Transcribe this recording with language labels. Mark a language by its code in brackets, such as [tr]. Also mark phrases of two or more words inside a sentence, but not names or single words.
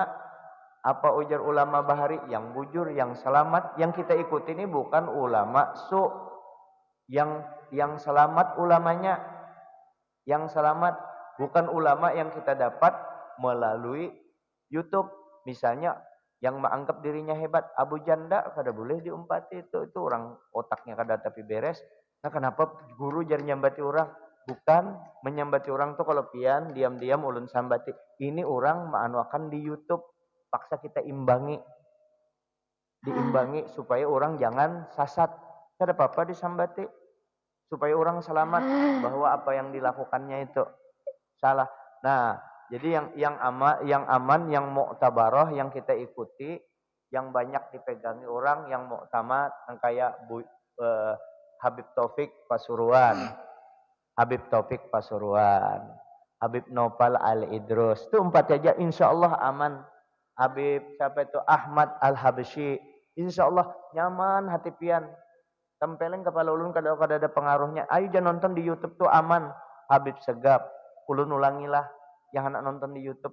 [bjn] Apa ujar ulama bahari yang bujur, yang selamat, yang kita ikuti ini bukan ulama su. [id] Yang selamat ulamanya, yang selamat bukan ulama yang kita dapat melalui YouTube. Misalnya yang menganggap dirinya hebat, [bjn] Abu Janda kada boleh diumpati, itu orang otaknya kada tapi beres. Nah, kenapa guru jar nyambati orang? Bukan menyambati orang tuh kalau pian diam-diam ulun sambati. Ini orang maanuakan di YouTube, paksa kita diimbangi supaya orang jangan sasat. Kada apa-apa disambati supaya orang selamat bahwa apa yang dilakukannya itu salah. [id] Nah, jadi yang aman, yang mu'tabarah yang kita ikuti, yang banyak dipegangi orang, yang muktamad, yang kayak Habib Taufik Pasuruan, Habib Nopal Al-Idrus. [bjn] Itu 4 aja [ar] إن شاء الله [bjn] aman. Habib siapa itu Ahmad Al-Habsyi, [ar] إن شاء الله [bjn] nyaman hati pian. Tempeleng kepala ulun kada ada pengaruhnya. Ayo jangan nonton di YouTube tuh aman. Habib Segap, ulun ulangilah yang anak nonton di YouTube.